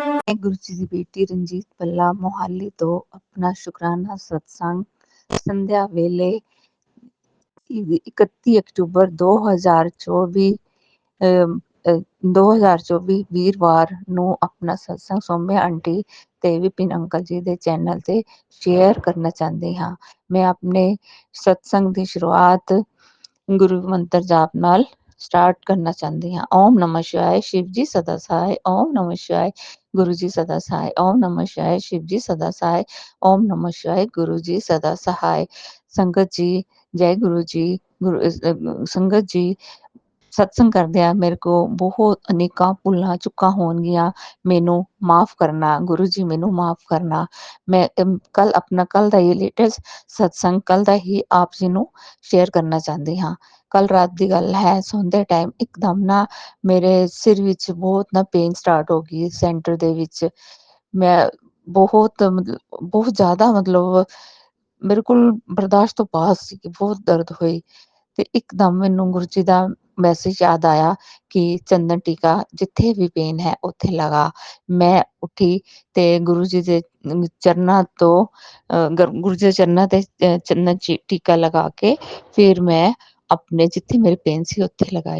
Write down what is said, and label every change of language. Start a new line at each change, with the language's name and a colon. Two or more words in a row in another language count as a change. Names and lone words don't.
Punjabi: ਗੁਰੂ ਜੀ ਦੀ ਬੇਟੀ ਰਣਜੀਤ ਭੱਲਾ ਮੋਹਾਲੀ ਤੋਂ ਆਪਣਾ ਸ਼ੁਕਰਾਨਾ ਸਤਸੰਗ ਸੰਧਿਆ ਵੇਲੇ 31 ਅਕਤੂਬਰ 2024 ਵੀਰਵਾਰ ਨੂੰ ਆਪਣਾ ਸਤਸੰਗ ਸੌਮਿਆ ਆਂਟੀ ਤੇ ਵਿਪਿਨ ਅੰਕਲ ਜੀ ਦੇ ਚੈਨਲ ਤੇ ਸ਼ੇਅਰ ਕਰਨਾ ਚਾਹੁੰਦੀ ਹਾਂ। ਮੈਂ ਆਪਣੇ ਸਤਸੰਗ ਦੀ ਸ਼ੁਰੂਆਤ ਗੁਰੂ ਮੰਤਰ ਜਾਪ ਨਾਲ ਸਟਾਰਟ ਕਰਨਾ ਚਾਹੁੰਦੀ ਹਾਂ।
Hindi: ओम नमः शिवाय शिव जी सदा सहाय। ओम नमः शिवाय गुरु जी सदा सहाय। ओम नमः शिवाय शिव जी सदा सहाय। ओम नमः शिवाय गुरु जी सदा सहाय।
Punjabi: ਸੰਗਤ ਜੀ ਜੈ ਗੁਰੂ ਜੀ। ਸੰਗਤ ਜੀ ਸਤਸੰਗ ਕਰਦਿਆਂ ਮੇਰੇ ਕੋ ਬਹੁਤ ਅਨੇਕਾਂ ਭੁੱਲਾਂ ਚੁੱਕਾਂ ਹੋਣਗੀਆਂ, ਮੈਨੂੰ ਮਾਫ਼ ਕਰਨਾ ਗੁਰੂ ਜੀ, ਮੈਨੂੰ ਮਾਫ਼ ਕਰਨਾ। ਮੈਂ ਕੱਲ੍ਹ ਦਾ ਯੇ ਲੇਟੈਸਟ ਸਤਸੰਗ ਕੱਲ੍ਹ ਦਾ ਹੀ ਆਪ ਜੀ ਨੂੰ ਸ਼ੇਅਰ ਕਰਨਾ ਚਾਹਤੀ ਹਾਂ। ਕੱਲ੍ਹ ਰਾਤ ਦੀ ਗੱਲ ਹੈ, ਸੌਂਦੇ ਟਾਈਮ ਇੱਕਦਮ ਨਾ ਮੇਰੇ ਸਿਰ ਵਿੱਚ ਬਹੁਤ ਨਾ
English: pain start
Punjabi: ਹੋ ਗਈ ਸੈਂਟਰ ਦੇ ਵਿੱਚ। ਮੈਂ ਬਹੁਤ ਜ਼ਿਆਦਾ ਮਤਲਬ ਬਿਲਕੁਲ ਬਰਦਾਸ਼ਤ ਤੋਂ ਪਾਸ ਸੀ, ਬਹੁਤ ਦਰਦ ਹੁਈ। ਤੇ ਇੱਕਦਮ ਮੈਨੂੰ ਗੁਰੂ ਜੀ ਦਾ ਮੈਸੇਜ ਯਾਦ ਆਇਆ ਕਿ ਚੰਦਨ ਟੀਕਾ ਜਿੱਥੇ ਵੀ ਪੇਨ ਹੈ ਉੱਥੇ ਲਗਾ। ਮੈਂ ਉੱਠੀ ਤੇ ਗੁਰੂ ਜੀ ਦੇ ਚਰਨਾਂ ਤੋਂ ਗੁਰੂ ਜੀ ਦੇ ਚਰਨਾਂ ਤੇ ਚੰਦਨ ਟੀਕਾ ਲਗਾ ਕੇ ਫਿਰ ਮੈਂ ਆਪਣੇ ਜਿੱਥੇ ਮੇਰੇ ਪੇਨ ਸੀ ਉੱਥੇ ਲਗਾਏ।